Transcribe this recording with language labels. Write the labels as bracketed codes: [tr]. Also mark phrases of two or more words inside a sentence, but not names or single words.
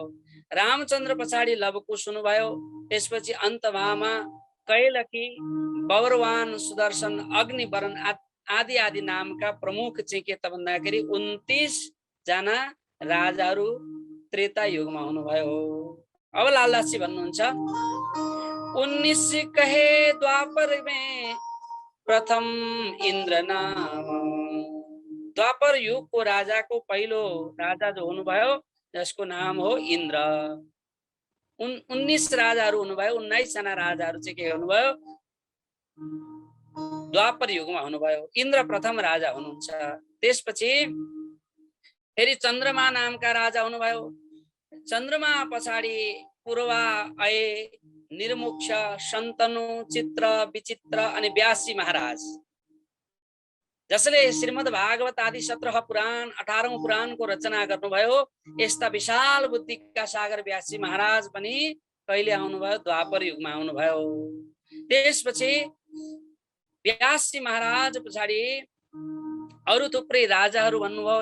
[ne] रामचन्द्र पछाडि लवकुश हुनुभयो। त्यसपछि अन्तभामा, कैलकी, बौरवान, सुदर्शन, अग्निवरण आदि आदि नामका प्रमुख चाहिँ के त भन्दाखेरि 29 जना राजाहरू त्रेता युगमा हुनुभयो। अब लालदासजी भन्नुहुन्छ [hi] 19 कहे द्वापर में प्रथम इंद्र नाम। [ne] द्वापर युगको राजाको पहिलो राजा जो हुनुभयो जसको नाम हो इन्द्र। 19 राजाहरू हुनुभयो। 19 जना राजाहरू चाहिँ के हुनुभयो द्वापर युगमा हुनुभयो। इन्द्र प्रथम राजा हुनुहुन्छ। त्यसपछि फेरि चन्द्रमा नामका राजा हुनुभयो। चन्द्रमा पछाडि पूर्वा अये, निर्मुक्ष, शन्तनु, चित्र, विचित्र अनि व्यासी महाराज, जसले श्रीमद् भागवत आदि 17 पुराण 18औं पुराणको रचना गर्नुभयो। यस्ता विशाल बुद्धिका सागर व्यासी महाराज पनि कहिले आउनुभयो द्वापर युगमा आउनुभयो। त्यसपछि व्यासी महाराज पछाडि अरु थुप्रै राजाहरू भन्नुभयो।